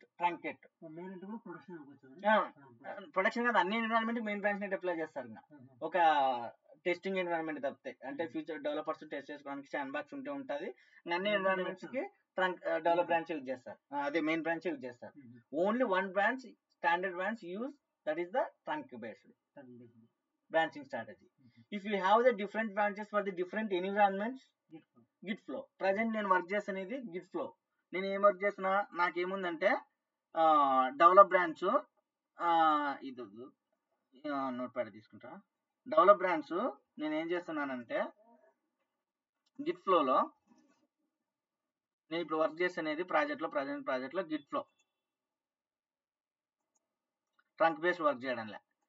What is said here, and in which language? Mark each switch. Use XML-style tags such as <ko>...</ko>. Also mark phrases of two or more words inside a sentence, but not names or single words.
<te>ట్రంకెట్ ప్రొడక్షన్ కాదు, అన్ని</te> <en>environment main branch</en> <te>ని అప్లై చేస్తారు. ఒక</te> <en>testing environment</en> <te>తప్పితే, అంటే</te> <en>future developers test</en> <te>చేసుకోవడానికి</te> <en>sand box</en> <te>ఉంటే ఉంటుంది. అన్ని ఎన్విరాన్మెంట్స్ కి</te> <en>trunk develop branch use</en> <te>చేస్తారు, అదే</te> <en>main branch use</en> <te>చేస్తారు.</te> <en>only one branch, standard branch use, that is the trunk based branching strategy. If you have the different branches for the different environments, git flow.</en> <te>Present నేను వర్క్ చేస్తున్నది git flow. నేను ఏం వర్క్ చేస్తున్నా, నాకేముందంటే</te> <en>develop branch,</en> <te>ఇది</te> <en>note pad</en> <te>తీసుకుంటా.</te> <en>develop branch</en> <te>నేను ఏం చేస్తున్నానంటే గిట్ ఫ్లోలో నేను ఇప్పుడు వర్క్ చేస్తున్నది ప్రజెంట్ ప్రాజెక్ట్లో గిట్ ఫ్లో,</te> <en>trunk based</en> <te>వర్క్ చేయడంలే.</te>